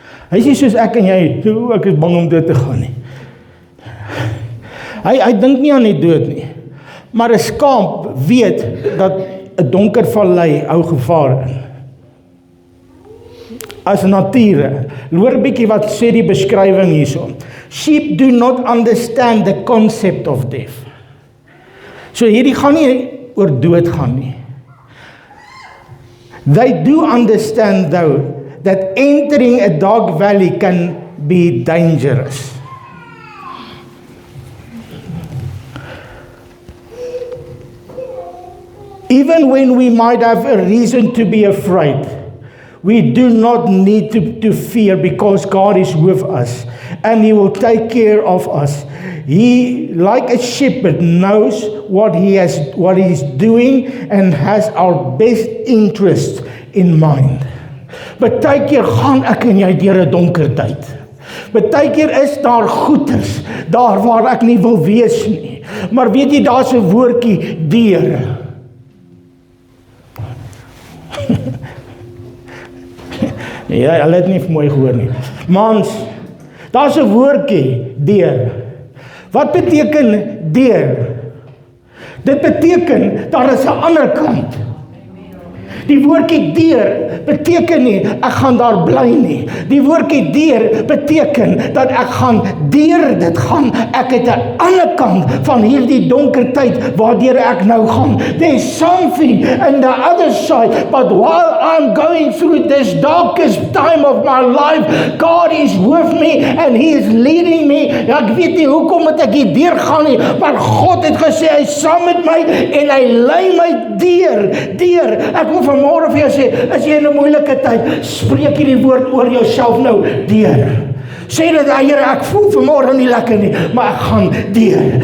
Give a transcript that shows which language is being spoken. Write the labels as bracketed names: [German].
[Afrikaans] Hy is nie soos ek en jy, ek is bang om dood te gaan nie. Hy dink nie aan die dood nie. Maar 'n skaap weet dat 'n donker vallei hou gevaar in. As nature. Hoor 'n bietjie wat sê die beskrywing hierso. [English] Sheep do not understand the concept of death. [Afrikaans] So hierdie gaan nie oor dood gaan nie. [English] They do understand though that entering a dark valley can be dangerous. Even when we might have a reason to be afraid, we do not need to fear, because God is with us and He will take care of us. He, like a shepherd, knows what He's doing and has our best interest in mind. [Afrikaans] Partykeer gaan ek en jy deur 'n donker tyd. Partykeer is daar goeters daar waar ek nie wil wees nie. Maar weet jy, daar's 'n woordjie deur. Ja, hulle het nie mooi gehoor nie. Mans, daar's 'n woordjie deur. Wat beteken deur? Dit beteken daar is 'n ander kant. Die woordjie deur beteken nie ek gaan daar bly nie. Die woordjie deur beteken dat ek gaan deur dit gaan. Ek het 'n ander kant van hierdie donker tyd waardeur ek nou gaan. [English] There's something on the other side, but while I'm going through this darkest time of my life, God is with me and He is leading me. [Afrikaans] Ek weet nie hoekom moet ek hier deur gaan nie, maar God het gesê hy is saam met my en hy lei my deur. Ek wil vanmôre vir jou sê, as jy in 'n moeilike tyd, spreek hierdie woord oor jouself nou, deur. Sê dit, Here, ek voel vanmôre nie lekker nie, maar ek gaan deur.